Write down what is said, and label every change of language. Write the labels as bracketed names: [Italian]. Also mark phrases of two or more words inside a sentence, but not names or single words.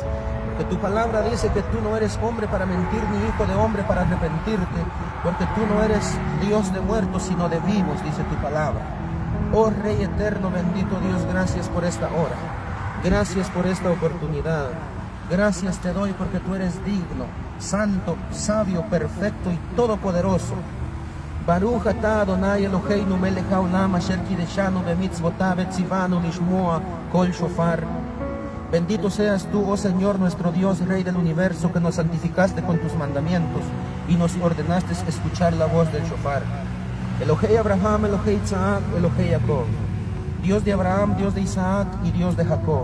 [Spanish] Porque tu palabra dice que tú no eres hombre para mentir, ni hijo de hombre para arrepentirte, porque tú no eres Dios de muertos, sino de vivos, dice tu palabra. Oh Rey eterno, bendito Dios, gracias por esta hora. Gracias por esta oportunidad. Gracias te doy porque tú eres digno, santo, sabio, perfecto y todopoderoso. [Hebrew] ברוך אתה אדוני אלוהינו מלך העולם אשר קדשנו במצוותיו וציוונו לשמוע קול שופר. [Spanish] Bendito seas tú, oh Señor, nuestro Dios, Rey del universo, que nos santificaste con tus mandamientos y nos ordenaste escuchar la voz del shofar. [Hebrew] אלוהי אברהם אלוהי יצחק אלוהי יעקב. [Spanish] Dios de Abraham, Dios de Isaac y Dios de Jacob.